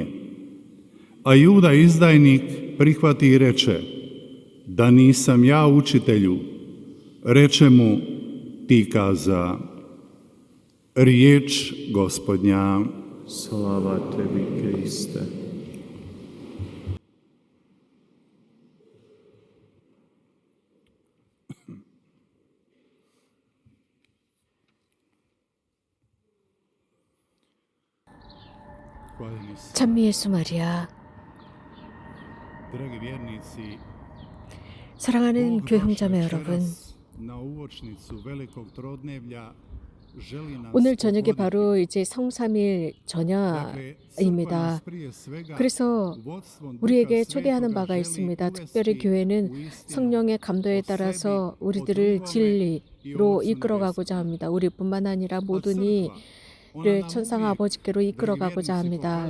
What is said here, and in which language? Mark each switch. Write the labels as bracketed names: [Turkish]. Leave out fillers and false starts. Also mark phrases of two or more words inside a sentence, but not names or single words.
[Croatian] A Juda izdajnik prihvati i reče: da nisam ja, učitelju. Reče mu: ti kaza. Riječ Gospodnja. Slava tebi, Kriste. [Korean] 찬미 예수 마리아, [Croatian] Dragi vjernici, [Korean] 사랑하는 교회 형제자매 여러분, [Croatian] na uočnicu velikog trodnevlja želi nas [Korean] 오늘 저녁에 [Croatian] pogoditi. [Korean] 바로 이제 성삼일 저녁입니다. 그래서 우리에게 초대하는 바가 있습니다. 특별히 교회는 성령의 감도에 따라서 우리들을 진리로 이끌어가고자 합니다. 우리뿐만 아니라 모든 이를 천상 아버지께로 이끌어가고자 합니다.